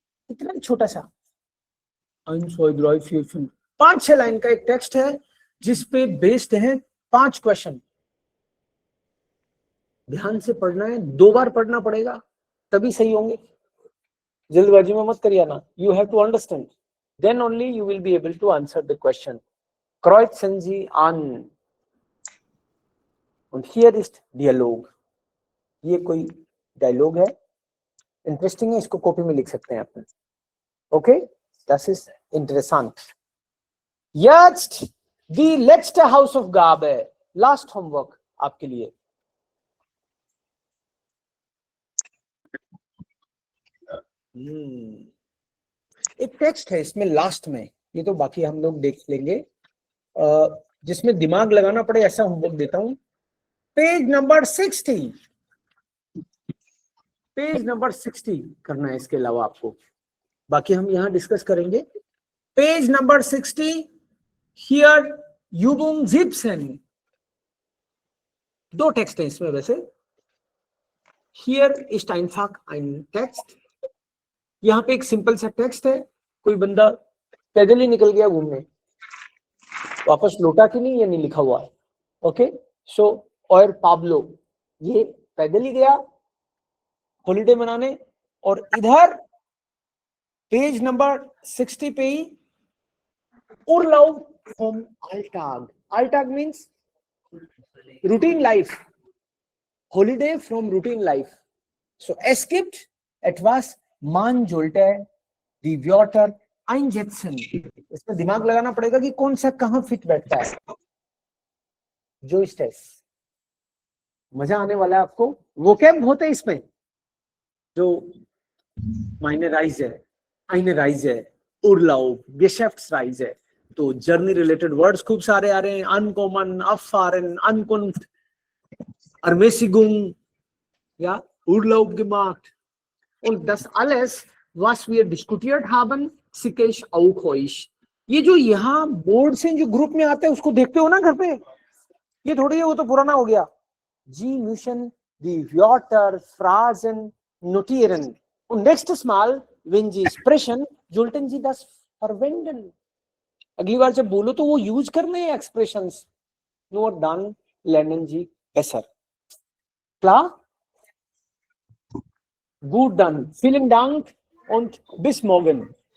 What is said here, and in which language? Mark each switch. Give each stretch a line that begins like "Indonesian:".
Hindi: इतना छोटा सा 5-6 लाइन का एक टेक्स्ट है जिसपे बेस्ड है 5 क्वेश्चन। ध्यान से पढ़ना है, 2 बार पढ़ना पड़ेगा तभी सही होंगे, जल्दबाजी में मत करिए ना.
English: You have to understand, then only you will be able to answer the question.
German: Kreuzen Sie an. Und hier ist Dialog.
Hindi: ये कोई डायलॉग है, इंटरेस्टिंग है, इसको कॉपी में लिख सकते हैं अपने.
German: ओके, das ist interessant. Jetzt die letzte Hausaufgabe,
English: last homework
Hindi: आपके लिए. एक टेक्स्ट है इसमें लास्ट में, ये तो बाकी हम लोग देख लेंगे, जिसमें दिमाग लगाना पड़े ऐसा होमवर्क देता हूं. पेज नंबर 60, पेज नंबर 60 करना है. इसके अलावा आपको बाकी हम यहां डिस्कस करेंगे. Page number 60,
German: हियर यूबुंग जिप्सन.
Hindi: 2 text है इसमें वैसे. Here is
German: einfach ein
Hindi: text. यहाँ पे एक सिंपल सा टेक्स्ट है. कोई बंदा पैदल ही निकल गया घूमने, वापस लौटा कि नहीं ये नहीं लिखा हुआ है. ओके, सो और पाब्लो ये पैदल ही गया हॉलीडे मनाने, और इधर पेज नंबर 60 पे ही
German: Urlaub vom Alltag.
English: Alltag means routine life. Holiday from routine life.
German: So es gibt etwas, man sollte die Wörter einsetzen.
Hindi: इसमें दिमाग लगाना पड़ेगा कि कौन सा कहाँ फिट बैठता है. जो स्ट्रेस, मजा आने वाला है आपको. वोकैब होते हैं इसमें, जो
German: meine Reise, eine Reise, Urlaub, Geschäftsreise.
Hindi: तो जर्नी रिलेटेड वर्ड्स खूब सारे आ रहे हैं.
German: अनकॉमन, अफारन, अनकुंफ्ट, Ermäßigung, ja, Urlaub gemacht. Und das alles, was wir diskutiert haben, schicke ich auch euch.
Hindi: ये जो यहाँ बोर्ड से जो ग्रुप में आते हैं उसको देखते हो ना घर पे, ये थोड़ी है, वो तो पुराना हो गया.
German: Sie müssen die Wörter, Phrasen notieren. Und nächstes Mal, wenn Sie sprechen, sollten Sie das verwenden.
Hindi: अगली बार जब बोलो तो वो यूज करने हैं expressions.
German: Nur dann lernen Sie besser. Klar? Gut dann. Vielen Dank und bis morgen.